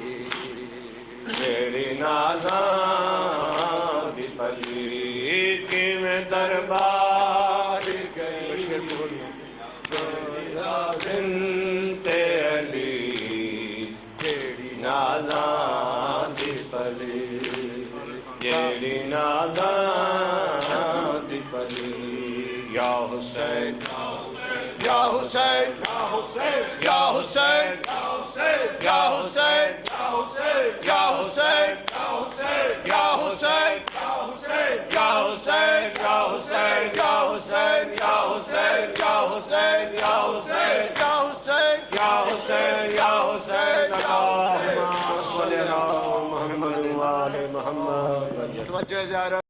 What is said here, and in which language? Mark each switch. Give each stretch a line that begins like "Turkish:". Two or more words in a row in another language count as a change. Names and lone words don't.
Punjabi: ਜੇੜ੍ਹੀ ਨਾਜ਼ਾਂ ਦੀ ਪਲੀ ਕਿਵੇਂ ਦਰਬਾਰ ਗਈ ਰਜ਼ਾ ਬਿੰਤੇ ਅਲੀ ਜੇੜ੍ਹੀ ਨਾਜ਼ਾਂ ਦੀ ਪਲੀ ਜੇੜ੍ਹੀ ਨਾਜ਼ਾਂ ਦੀ ਪਲੀ
Arabic: يا حسين يا حسين يا حسين يا حسين يا حسين يا حسين يا حسين يا حسين يا حسين يا حسين يا حسين يا حسين يا حسين يا حسين يا حسين يا حسين يا حسين, يا حسين يا حسين اللهم صل على محمد وآل محمد.
Urdu: توجہ ذرا